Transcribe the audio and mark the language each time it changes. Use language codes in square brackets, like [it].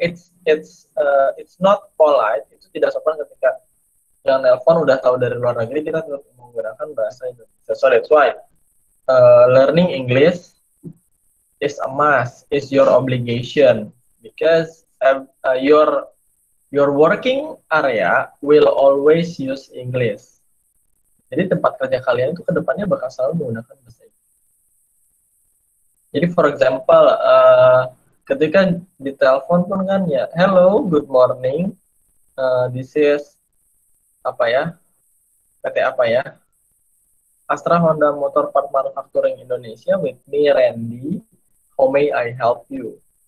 [en] It's not polite, [id] itu tidak sopan ketika yang nelpon udah tahu dari luar negeri, kita tetap menggunakan bahasa Indonesia. [en] So that's why learning English is a must, is your obligation, because your working area will always use English. [id] Jadi tempat kerja kalian itu kedepannya bakal selalu menggunakan bahasa Inggris. [en] Jadi for example, [id] ketika di telepon pun kan ya, [en] hello, good morning, this is apa ya, PT apa ya, Astra Honda Motor Part Manufacturing Indonesia, with me Randy, how may I help you?